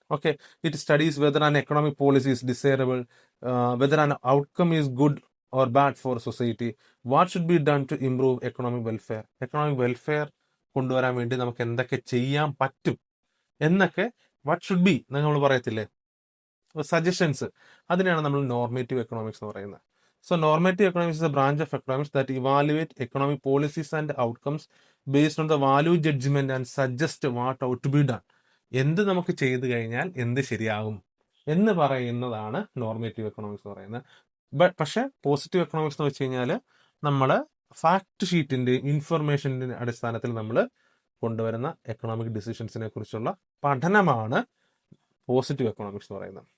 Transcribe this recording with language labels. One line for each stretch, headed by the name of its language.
English: Okay, it studies whether an economic policy is desirable, whether an outcome is good or bad for society, what should be done to improve economic welfare.
Malayalam: Economic welfare കൊണ്ടുവരാൻ വേണ്ടി നമുക്ക് എന്തൊക്കെ ചെയ്യാൻ പറ്റും എന്നൊക്കെ
English: what should be
Malayalam: നമ്മൾ പറയത്തില്ലേ, suggestions. അതിനെയാണ് നമ്മൾ നോർമേറ്റീവ് എക്കണോമിക്സ് എന്ന് പറയുന്നത്.
English: So normative economics is a branch of economics that evaluate economic policies and outcomes based on the value judgment and suggest what ought to be done.
Malayalam: എന്ത് നമുക്ക് ചെയ്തു കഴിഞ്ഞാൽ എന്ത് ശരിയാകും എന്ന് പറയുന്നതാണ് നോർമേറ്റീവ് എക്കണോമിക്സ് എന്ന് പറയുന്നത്. പക്ഷെ പോസിറ്റീവ് എക്കണോമിക്സ് എന്ന് വെച്ച് കഴിഞ്ഞാൽ നമ്മൾ ഫാക്ട് ഷീറ്റിന്റെയും ഇൻഫർമേഷന്റെ അടിസ്ഥാനത്തിൽ നമ്മൾ കൊണ്ടുവരുന്ന എക്കണോമിക് ഡിസിഷൻസിനെ കുറിച്ചുള്ള പഠനമാണ് പോസിറ്റീവ് എക്കണോമിക്സ് എന്ന് പറയുന്നത്.